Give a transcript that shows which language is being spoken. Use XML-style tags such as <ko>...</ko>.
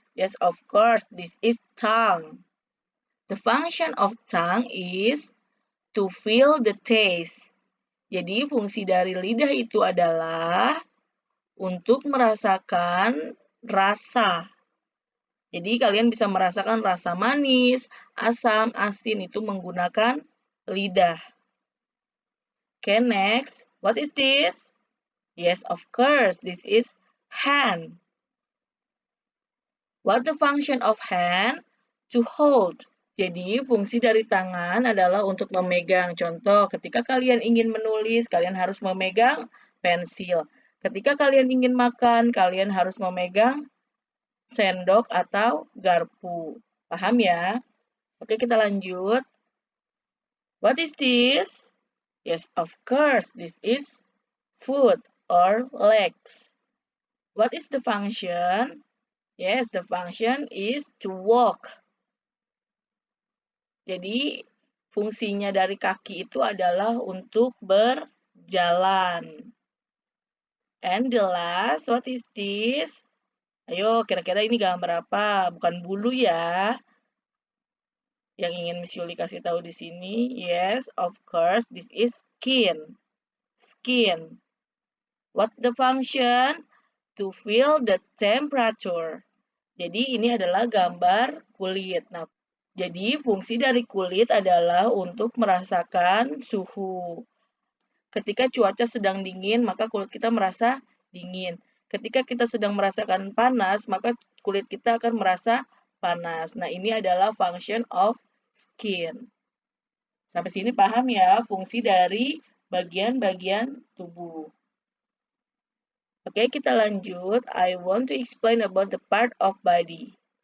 <en>Yes, of course, this is tongue. The function of tongue is to feel the taste.</en> <id>Jadi fungsi dari lidah itu adalah untuk merasakan rasa. Jadi kalian bisa merasakan rasa manis, asam, asin itu menggunakan lidah.</id> <en>Okay, next. What is this? Yes, of course, this is hand. What the function of hand? To hold.</en> <id>Jadi, fungsi dari tangan adalah untuk memegang. Contoh, ketika kalian ingin menulis, kalian harus memegang pensil. Ketika kalian ingin makan, kalian harus memegang sendok atau garpu. Paham ya? Oke, kita lanjut.</id> <en>What is this? Yes, of course, this is foot or legs. What is the function? Yes, the function is to walk.</en> <id>Jadi, fungsinya dari kaki itu adalah untuk berjalan.</id> <en>And the last, what is this?</en> <id>Ayo, kira-kira ini gambar apa? Bukan bulu ya. Yang ingin Miss Yuli kasih tahu di sini.</id> <en>Yes, of course, this is skin. Skin. What the function? To feel the temperature.</en> <id>Jadi, ini adalah gambar kulit. Nah, jadi, fungsi dari kulit adalah untuk merasakan suhu. Ketika cuaca sedang dingin, maka kulit kita merasa dingin. Ketika kita sedang merasakan panas, maka kulit kita akan merasa panas. Nah, ini adalah</id> <en>function of skin.</en> <id>Sampai sini paham ya fungsi dari bagian-bagian tubuh. Oke, kita lanjut.</id> <en>I want to explain about the part of body.</en>